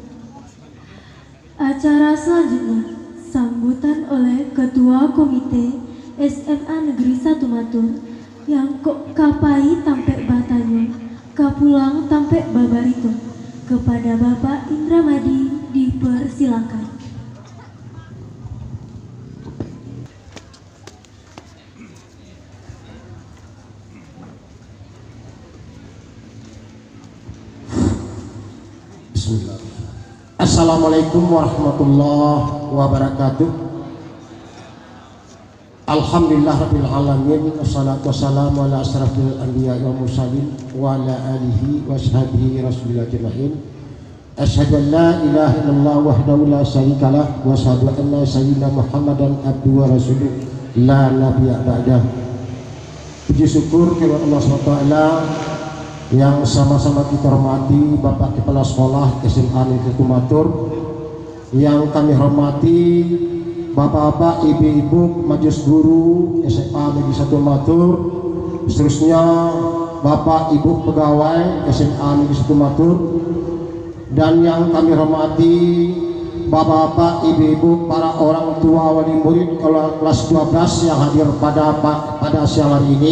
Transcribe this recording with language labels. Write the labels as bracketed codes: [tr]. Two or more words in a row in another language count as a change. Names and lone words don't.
[id] Acara selanjutnya, sambutan oleh Ketua Komite SMA Negeri 1 Matur yang [min] kapai tampek batanya, kapulang tampek babarito. [id] Kepada Bapak Indramadi dipersilakan. [ar] السلام عليكم ورحمة الله وبركاته. الحمد لله رب العالمين، والصلاة والسلام على أشرف الأنبياء والمرسلين وعلى آله وصحبه رسول الله أجمعين. أشهد أن لا إله إلا الله وحده لا شريك له وأشهد أن سيدنا محمدا عبده ورسوله لا نبي بعده. [id] Puji syukur kepada Allah SWT yang sama-sama kita hormati Bapak Kepala Sekolah SMA Negeri 1 Matur, yang kami hormati Bapak-bapak, ibu-ibu, majelis guru SMA Negeri 1 Matur, seterusnya Bapak Ibu pegawai SMA Negeri 1 Matur, dan yang kami hormati Bapak-bapak, ibu-ibu, para orang tua wali murid kelas 12 yang hadir pada siang hari ini.